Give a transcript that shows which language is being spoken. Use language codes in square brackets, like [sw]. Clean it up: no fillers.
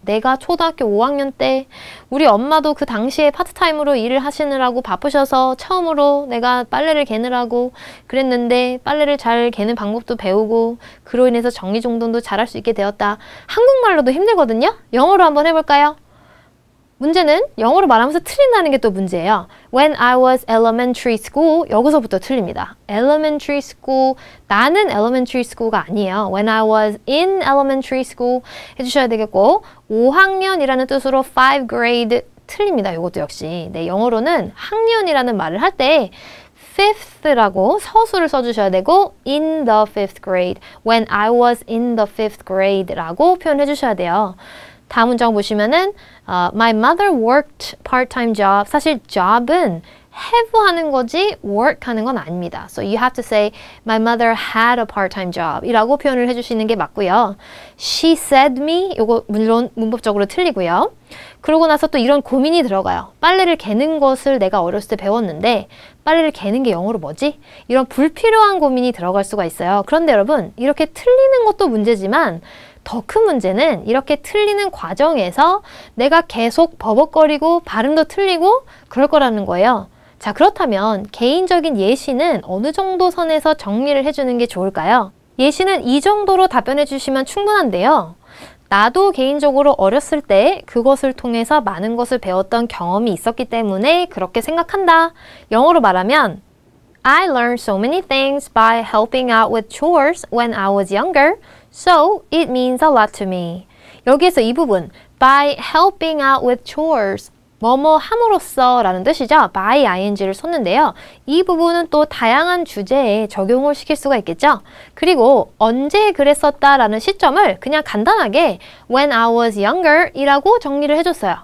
[ko] 내가 초등학교 5학년 때 우리 엄마도 그 당시에 파트타임으로 일을 하시느라고 바쁘셔서 처음으로 내가 빨래를 개느라고 그랬는데 빨래를 잘 개는 방법도 배우고 그로 인해서 정리정돈도 잘할 수 있게 되었다. 한국말로도 힘들거든요. 영어로 한번 해볼까요? 문제는 영어로 말하면서 틀린다는 게 또 문제예요. [en] When I was elementary school, [ko] 여기서부터 틀립니다. [en] Elementary school, 나는 elementary school가 아니에요. When I was in elementary school [ko] 해주셔야 되겠고 5학년이라는 뜻으로 5th grade 틀립니다. 이것도 역시. 네, 영어로는 학년이라는 말을 할 때 fifth라고 서술을 써주셔야 되고 [en] in the 5th grade, when I was in the 5th grade [ko] 라고 표현해 주셔야 돼요. 다음 문장 보시면은 [en] My mother worked part-time job. [ko] 사실 job은 have 하는 거지 work 하는 건 아닙니다. [en] So you have to say My mother had a part-time job [ko] 이라고 표현을 해주시는 게 맞고요. [en] She said me [ko] 이거 물론 문법적으로 틀리고요. 그러고 나서 또 이런 고민이 들어가요. 빨래를 개는 것을 내가 어렸을 때 배웠는데 빨래를 개는 게 영어로 뭐지? 이런 불필요한 고민이 들어갈 수가 있어요. 그런데 여러분 이렇게 틀리는 것도 문제지만 더 큰 문제는 이렇게 틀리는 과정에서 내가 계속 버벅거리고 발음도 틀리고 그럴 거라는 거예요. 자, 그렇다면 개인적인 예시는 어느 정도 선에서 정리를 해주는 게 좋을까요? 예시는 이 정도로 답변해 주시면 충분한데요. 나도 개인적으로 어렸을 때 그것을 통해서 많은 것을 배웠던 경험이 있었기 때문에 그렇게 생각한다. 영어로 말하면 [en] I learned so many things by helping out with chores when I was younger. So, it means a lot to me. [ko] 여기에서 이 부분, [en] by helping out with chores, [ko] 뭐뭐 함으로써 라는 뜻이죠. by ing를 썼는데요. 이 부분은 또 다양한 주제에 적용을 시킬 수가 있겠죠. 그리고 언제 그랬었다 라는 시점을 그냥 간단하게 [en] when I was younger [ko] 이라고 정리를 해줬어요.